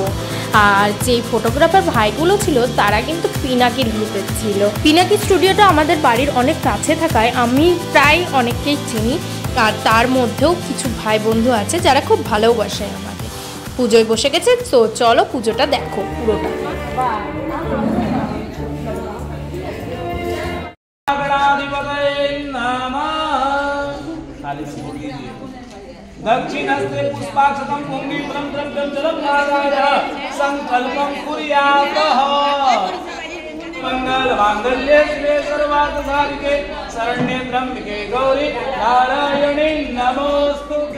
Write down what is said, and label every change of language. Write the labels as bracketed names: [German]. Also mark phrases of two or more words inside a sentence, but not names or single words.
[Bangla] আর যে ফটোগ্রাফার ভাইগুলো ছিল তারা কিন্তু পিনাকির গ্রুপের ছিল। পিনাকি স্টুডিওটা আমাদের বাড়ির অনেক কাছে থাকায় আমি প্রায় অনেককেই চিনি, আর তার মধ্যেও কিছু ভাই বন্ধু আছে যারা খুব ভালোবাসে আমাকে। পুজোয় বসে গেছে, তো চলো পুজোটা দেখো পুরোটা। [Sanskrit] दक्षिणस्ते पुष्पाक्षतं पुंगीफलं द्रव्यं जलं नारायण संकल्पं कुर्यातः मंगलमांगल्ये शिवे सर्वार्थसाधिके शरण्ये त्र्यंबके गौरी नारायणी नमोस्तुते।